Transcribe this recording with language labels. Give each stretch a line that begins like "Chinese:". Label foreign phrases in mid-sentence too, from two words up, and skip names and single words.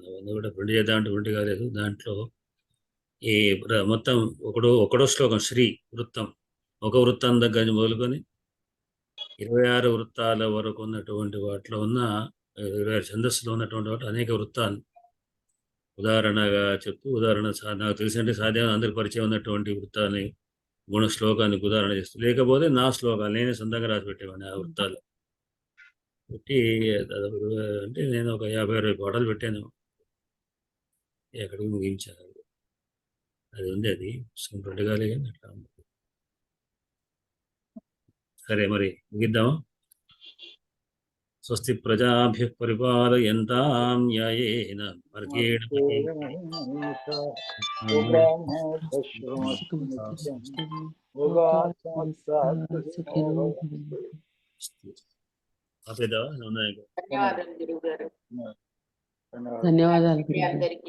Telugu: అవన్నీ కూడా ప్రింట్ చేద్దామంటే ప్రింట్ కాలేదు. దాంట్లో ఈ మొత్తం ఒకడో శ్లోకం శ్రీ వృత్తం, ఒక వృత్తం దగ్గర మొదలుకొని 26 వృత్తాల వరకు ఉన్నటువంటి వాటిలో ఉన్న 26 ఛందస్సులో ఉన్నటువంటి వాటి అనేక వృత్తాలు ఉదాహరణగా చెప్తూ, నాకు తెలిసినట్టు సాధ్యం అందరికి పరిచయం ఉన్నటువంటి వృత్తాన్ని గుణ శ్లోకాన్ని ఉదాహరణ చేస్తూ, లేకపోతే నా శ్లోకాలు నేనే సొంతంగా రాసి పెట్టేవాడిని ఆ వృత్తాలు పెట్టి. అంటే నేను ఒక 50-60 పాటలు పెట్టాను, ఎక్కడికి ముగించాను. అది ఉంది, అది ప్రింట్ కాలే కానీ అట్లా ఉంది. సరే మరి ముగిద్దామా?
Sanskrit: స్వస్తి ప్రజాభ్యః పరిపాలయంతాం న్యాయేన మార్గేణ ఆపేద్దామా?
Telugu: ఉన్నాయి ఇంకా. ధన్యవాదాలు గురువు గారు. ధన్యవాదాలు మీ గురుగారు. అందరికీ